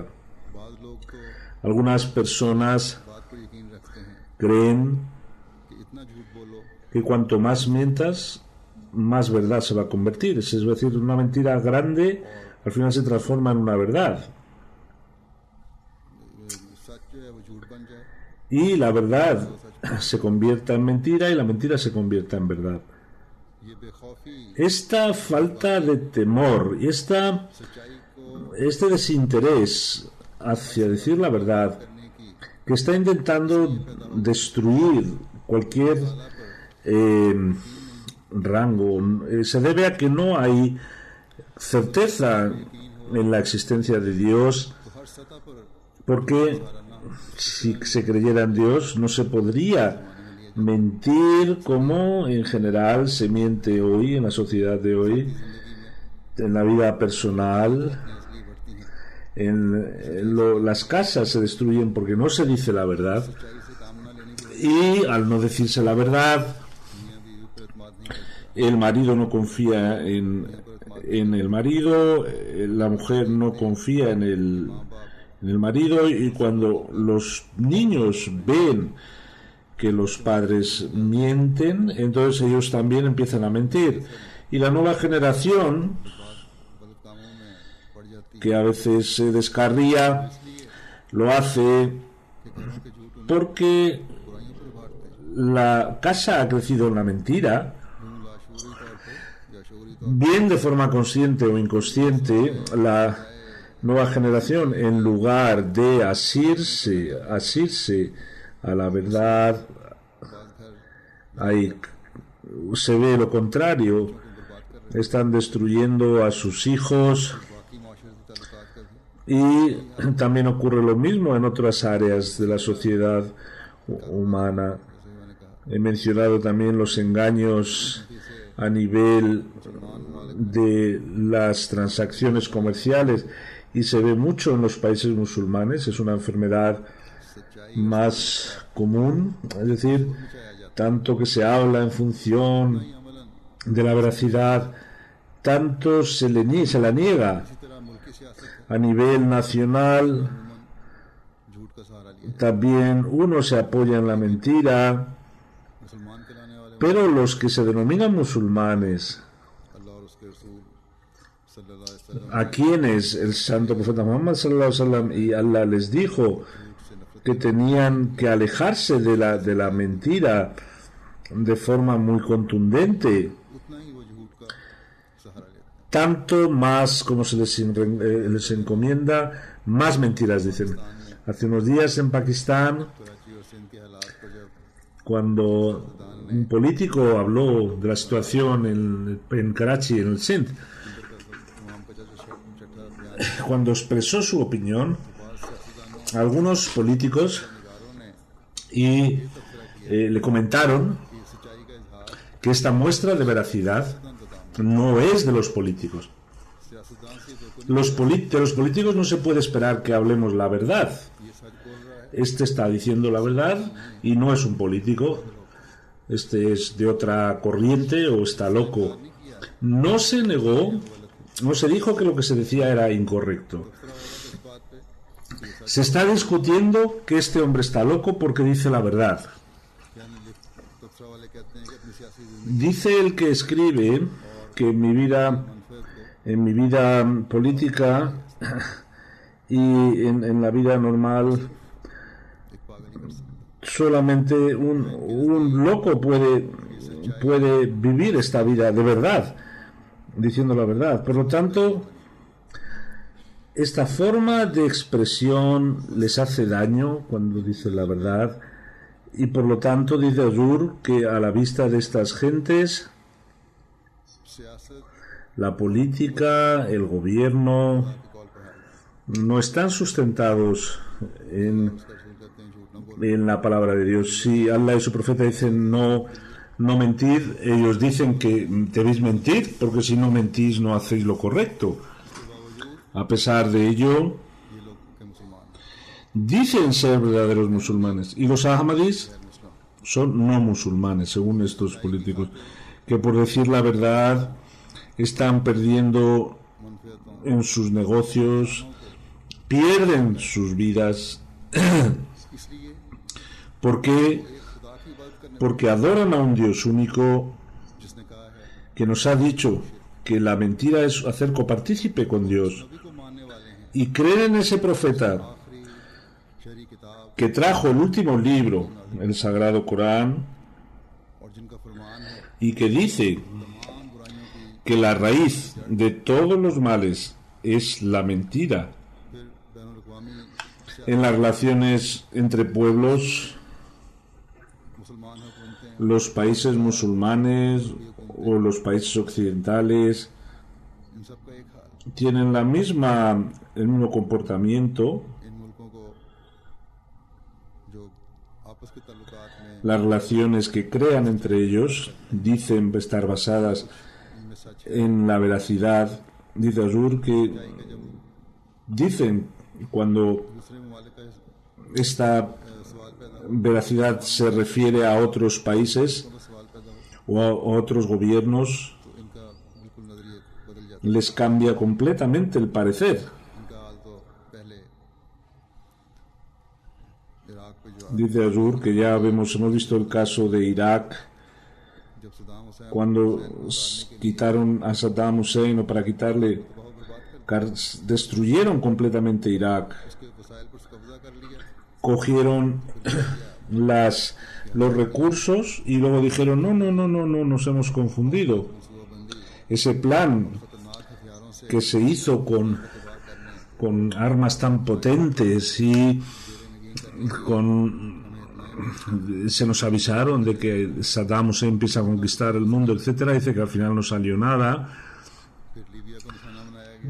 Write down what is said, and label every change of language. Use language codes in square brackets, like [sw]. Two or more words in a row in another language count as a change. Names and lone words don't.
[es] Algunas personas creen que cuanto más mientas, más verdad se va a convertir. Es decir, una mentira grande al final se transforma en una verdad. Y la verdad se convierta en mentira, y la mentira se convierta en verdad. [ur] یہ بےخوفی [es] esta falta de temor y [ur] سچائی کو [es] este desinterés hacia decir la verdad [ur] کرنے کی [es] que está intentando destruir cualquier eh, rango se debe a que no hay certeza en la existencia de Dios, [ur] تو ہر سطح پر [es] porque si se creyera en Dios no se podría mentir como en general se miente hoy en la sociedad de hoy, en la vida personal. Las casas se destruyen porque no se dice la verdad, [ur] سچائی سے کام نہ لینے کی [es] y al no decirse la verdad [ur] میاں بیوی پر اعتماد نہیں کرتے [es] el marido no confía en el marido, la mujer no confía en el marido, y cuando los niños ven que los padres mienten, entonces ellos también empiezan a mentir. Y la nueva generación, [ur] غلط کاموں میں پڑ جاتی [es] que a veces se descarría, lo hace [ur] ہے کہ گھروں کے جھوٹ انہیں [es] porque [ur] برائیوں پر ابھارتے ہیں [es] la casa ha crecido en la mentira, [ur] دونوں لاشعوری طور پر یا شعوری طور [es] bien de forma consciente o inconsciente. La nueva generación, en lugar de asirse a la verdad, [ur] پر بات گھر [es] ahí se ve lo contrario, [ur] کو برباد کر رہے [es] están destruyendo a sus hijos, [ur] ہیں باقی معاشرتی تعلقات کا بھی [es] y también ocurre lo mismo en otras áreas de la sociedad humana. [ur] جیسے میں نے کہا [es] He mencionado también los engaños a nivel de las transacciones comerciales, y se ve mucho en los países musulmanes. Es una enfermedad [ur] सच्चाई [es] más común, es decir, tanto que se habla en función [ur] अमलन [es] de la veracidad, tanto se la niega [ur] اسی طرح ملکی سیاست ہے [es] a nivel nacional. [ur] جھوٹ کا سہارا لیا [es] También uno se apoya en la mentira, [ur] مسلمان کہلانے والے [es] pero los que se denominan musulmanes, [ur] اللہ اور اس کے رسول [ar] صلى الله عليه وسلم [es] a quienes el santo profeta Muhammad [ar] صلى الله عليه وسلم [es] y Allah les dijo [ur] سے نفرت [es] que tenían que alejarse de la mentira de forma muy contundente, [ur] اتنا ہی وہ جھوٹ کا سہارا لیتے ہیں [es] tanto más como se les encomienda, más mentiras dicen. Hace unos días en Pakistán, [ur] کراچی اور سندھ کے حالات پر جب [es] cuando un político habló de la situación en Karachi, en el Sindh, [ur] تمام کا جب چھٹا بیان [es] cuando expresó su opinión, [ur] सियासतदानों [es] algunos políticos [ur] निगारों ने [es] y le comentaron [ur] کہ سچائی کا اظہار [es] que esta muestra de veracidad no es de los políticos. [ur] سیاستدان سے بالکل [es] De los políticos no se puede esperar que hablemos la verdad. [ur] یہ سچ بول رہا ہے [es] Este está diciendo la verdad y no es un político. Este es de otra corriente o está loco. No se negó, no se dijo que lo que se decía era incorrecto. [ur] اس بات پہ [es] Se está discutiendo que este hombre está loco porque dice la verdad. [ur] یعنی تبصرہ والے کہتے ہیں کہ اپنی سیاسی زندگی [es] Dice el que escribe que en mi vida política y en la vida normal, [ur] ایک پاگل ہی کر سکتا [es] solamente un loco puede vivir esta vida de verdad, diciendo la verdad. Por lo tanto, esta forma de expresión les hace daño cuando dicen la verdad, y por lo tanto dice Azur que a la vista de estas gentes, [ur] सियासत [es] la política, el gobierno, [ur] کے قول پر ہے [es] no están sustentados en [ur] اس کا رسول کہتے ہیں جھوٹ نہ بولو [es] en la palabra de Dios. Si Allah y su profeta dicen no mentir, ellos dicen que debéis mentir, porque si no mentís no hacéis lo correcto. A pesar de ello, [ur] یہ لوگ کے مسلمان [es] dicen ser verdaderos musulmanes, y los ahmadis son no musulmanes, según estos políticos, que por decir la verdad están perdiendo [ur] मनफियतों [es] en sus negocios, pierden sus vidas. [ur] इसलिए [es] ¿Por qué? [ur] خدا کی عبادت کرنے [es] Porque adoran a un Dios único [ur] جس نے کہا ہے [es] que nos ha dicho que la mentira es hacer copartícipe con Dios, [ur] سبھی کو ماننے والے ہیں [es] y creen en ese profeta [ur] آخری شرعی کتاب [es] que trajo el último libro, el Sagrado Corán, [ur] اور جن کا فرمان ہے [es] y que dice [ur] تمام برائیوں کی [es] que la raíz de todos los males es la mentira [ur] پھر بین الاقوامی [es] en las relaciones entre pueblos, [ur] مسلمان حکومتیں [es] los países musulmanes o los países occidentales [ur] ان سب کا ایک حال [es] tienen el mismo comportamiento. [ur] ان ملکوں کو جو آپس کے تعلقات میں [es] Las relaciones que crean entre ellos dicen estar basadas [ur] ان میں سچ [es] en la veracidad. Dice Azur que dicen cuando [ur] دوسرے ممالک کا [es] esta [ur] سوال پیدا [es] veracidad se refiere a otros países [ur] ہو سوال پیدا ہو [es] o a otros gobiernos, [ur] تو ان کا بالکل نظریہ بدل جاتا [es] les cambia completamente el parecer. [ur] ہے ان کا حال تو پہلے عراق پہ جو [es] Dice Azur que ya hemos visto el caso de Irak, [ur] جب صدام حسین [es] cuando quitaron a Saddam Hussein o para quitarle, [ur] بہت برباد کر [es] destruyeron completamente Irak, [ur] اس کے وسائل پر قبضہ کر لیا [es] cogieron los recursos y luego dijeron no, nos hemos confundido. [ur] मनसूबाबंदी [es] Ese plan [ur] خطرناک ہتھیاروں سے [es] que se hizo con armas tan potentes y se nos avisaron de que Saddam Hussein empieza a conquistar el mundo, etcétera. Dice que al final no salió nada. [ur] پھر لیبیا کو نشانہ بنایا گیا